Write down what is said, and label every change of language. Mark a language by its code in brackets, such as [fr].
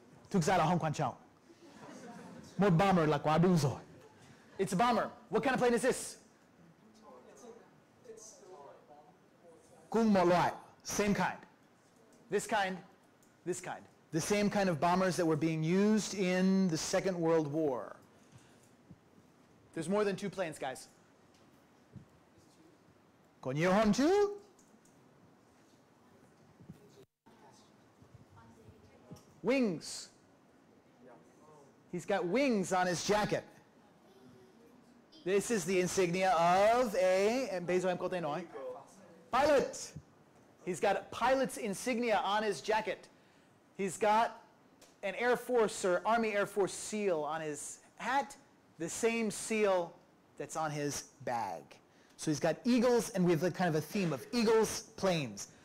[vi] Thực ra là không quan trọng. Một bomber là quá đủ rồi. [en] It's a bomber. What kind of plane is this? [vi] Cùng một loại. [en] Same kind. This kind, this kind. The same kind of bombers that were being used in the Second World War. There's more than 2 planes, guys. [vi] Có nhiều hơn chứ? [en] Wings. He's got wings on his jacket. This is the insignia of a, and [vi] bây giờ em có thể nói, [en] pilot. He's got a pilot's insignia on his jacket. He's got an Air Force or Army Air Force seal on his hat, the same seal that's on his bag. So he's got eagles, and we have kind of a theme of eagles, planes.